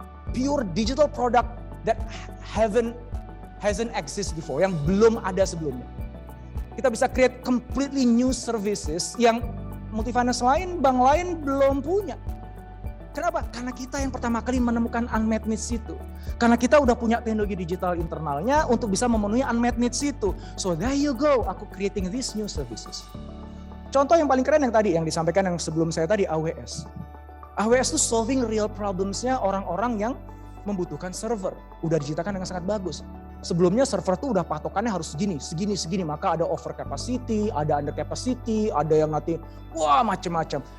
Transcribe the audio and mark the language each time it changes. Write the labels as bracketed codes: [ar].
[en] Pure digital product that hasn't exist before, [id] yang belum ada sebelumnya. Kita bisa [en] create completely new services [id] yang multi-finance lain, bank lain belum punya. Kenapa? Karena kita yang pertama kali menemukan unmet needs itu. Karena kita udah punya teknologi digital internalnya untuk bisa memenuhi unmet needs itu. [en] So there you go, [id] aku [en] creating these new services. [id] Contoh yang paling keren yang tadi, yang disampaikan yang sebelum saya tadi, AWS. AWS itu [en] solving real problems- [id] nya orang-orang yang membutuhkan server. Udah diciptakan dengan sangat bagus. Sebelumnya server tuh udah patokannya harus segini, maka ada over capacity, ada under capacity, ada yang nanti wah macem-macem.